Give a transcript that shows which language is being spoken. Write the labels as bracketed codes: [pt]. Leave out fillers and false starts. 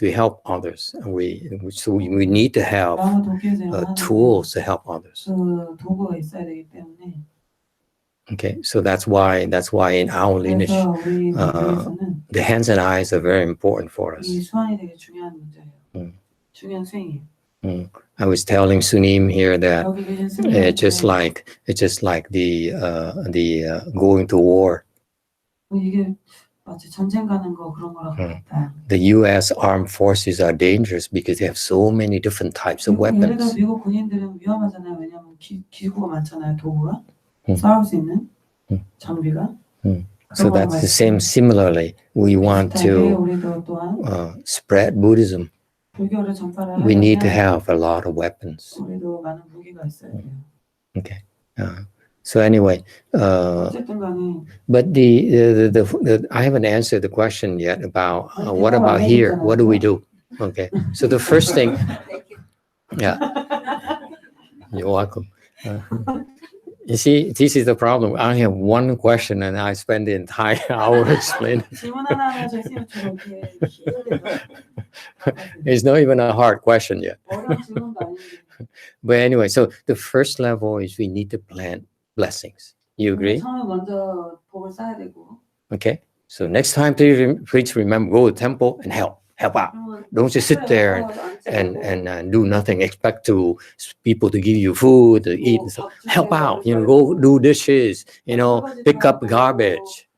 [en] We help others, and we need to have tools to help others. [ko] 그 도구가 있어야 되기 때문에. [en] Okay, so that's why in our lineage, the hands and eyes are very important for us. [ko] 이 수환이 되게 중요한 문제예요. 중요한 수행이에요. [en] I was telling Sunim here that [ko] 여기 계신 [en] it's just like the going to war. [ko] 이게 마치 전쟁 가는 거 그런 거랑 같다. [en] The U.S. armed forces are dangerous because they have so many different types of [ko] 예를 들어 [en] weapons. [ko] 미국 군인들은 위험하잖아요. 왜냐하면 기구가 많잖아요. 도구가 싸울 수 있는 장비가. [en] So that's the same. Similarly, we want to [ko] 우리도 또한 [en] spread Buddhism. [ko] 불교를 전파를 [en] We need to [ko] 하려면 [en] have a lot of weapons. [ko] 우리도 많은 무기가 있어야 돼요. [en] Okay. So anyway, [ko] 어쨌든 간에 [en] but I haven't answered the question yet about what about here? What do we do? Okay. So the first thing, yeah, you're welcome. You see, this is the problem. I have one question and I spend the entire hour explaining. [ko] 질문 하나 하면 저희 선생님 주로 이렇게 키우대요. [en] It's not even a hard question yet. [ko] 어려운 질문도 아닌데. [en] But anyway, so the first level is we need to plant blessings. You agree? [ko] 처음에 먼저 복을 쌓아야 되고. [en] Okay. So next time, please remember, go to the temple and help out. Don't just sit there and do nothing. Expect people to give you food to eat. And stuff. Help out. You know, go do dishes. You know, pick up garbage.